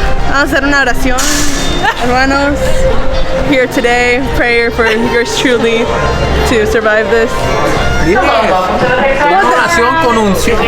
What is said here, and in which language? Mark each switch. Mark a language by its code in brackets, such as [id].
[es] Vamos a hacer una oración, hermanos. [en] Here today, prayer for yours truly to survive this. [es] Dime, una oración con unción.